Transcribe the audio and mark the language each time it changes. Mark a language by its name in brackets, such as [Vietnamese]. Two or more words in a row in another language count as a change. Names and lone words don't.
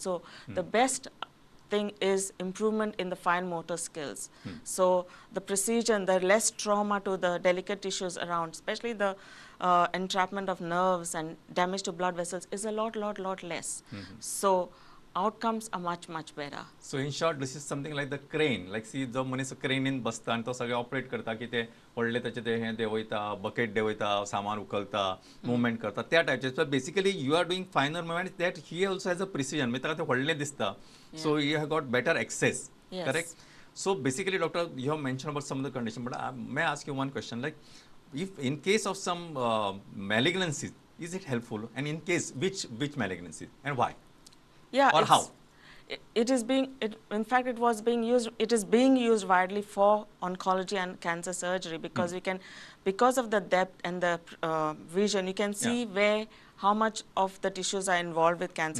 [English] So the best thing is improvement in the fine motor skills. So the precision, the less trauma to the delicate tissues around, especially the entrapment of nerves and damage to blood vessels is a lot less. So outcomes are much better. So in short, this is something like the crane. Like see, [Konkani] जो मनीस क्रेनीन बसता आणि तो सगळे ऑपरेट करता की ते व्हडले त्याचे ते हे देवयता, बकेट देवयता, सामान उखलता, मुवमेंट करता त्या टायपचे. [English] So basically you are doing finer movements that he also has a precision. [Konkani] म्हणजे ताका ते व्हडले दिसता. [English] So you have got better access. Yes. Correct? So basically, doctor, you have mentioned about some of the conditions, but may I ask you one question? Like, if in case of some malignancies, is it helpful? And in case, which malignancies and why? Yeah, or how? It is being, in fact, it was being used, it is being used widely for oncology and cancer surgery because we can, because of the depth and the vision, you can see where, how much of the tissues are involved with cancer.